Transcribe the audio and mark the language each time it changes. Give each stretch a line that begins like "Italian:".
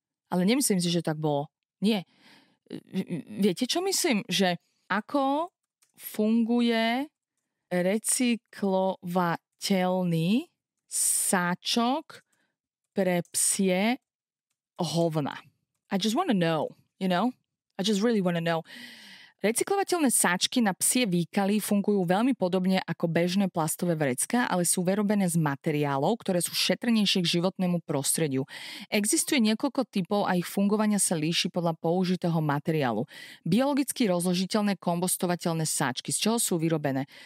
Slovak: Ale nemyslím si, že tak bolo. Nie. Viete, čo myslím? Že ako funguje recyklovateľný sáčok pre psie hovna.
English: I just want to know, you know? I just really want to know.
Slovak: Recyklovateľné sáčky na psie výkaly fungujú veľmi podobne ako bežné plastové vrecká, ale sú vyrobené z materiálov, ktoré sú šetrnejšie k životnému prostrediu. Existuje niekoľko typov a ich fungovania sa líši podľa použitého materiálu. Biologicky rozložiteľné kompostovateľné sáčky. Z čoho sú vyrobené?